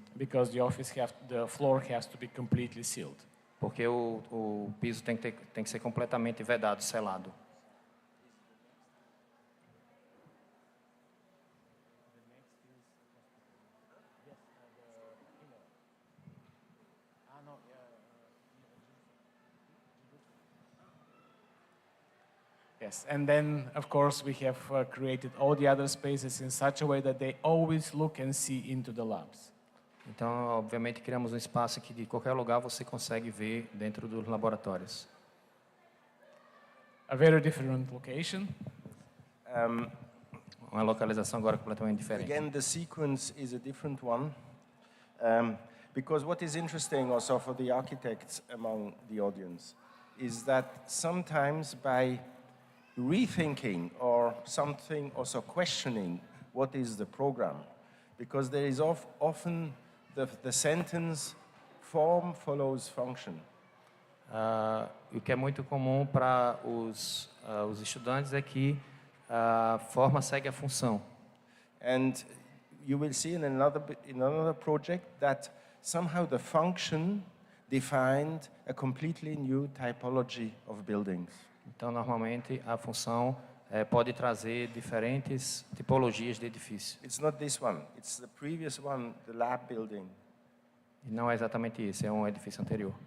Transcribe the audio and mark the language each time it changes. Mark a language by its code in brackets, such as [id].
[en] Because the floor has to be completely sealed. [pt] Porque o piso tem que ser completamente vedado, selado. [en] Yes, and then, of course, we have created all the other spaces in such a way that they always look and see into the labs. [pt] Então, obviamente, criamos um espaço que de qualquer lugar você consegue ver dentro dos laboratórios. [en] A very different location. [pt] Uma localização agora completamente diferente. [en] Again, the sequence is a different one. Because what is interesting also for the architects among the audience is that sometimes by rethinking or something, also questioning what is the program, because there is often the sentence form follows function. [pt] O que é muito comum para os estudantes é que a forma segue a função. [en] And you will see in another project that somehow the function defined a completely new typology of buildings. [pt] Então, normalmente, a função pode trazer diferentes tipologias de edifício. [en] It's not this one. It's the previous one, the lab building. [pt] E não é exatamente isso, é um edifício anterior.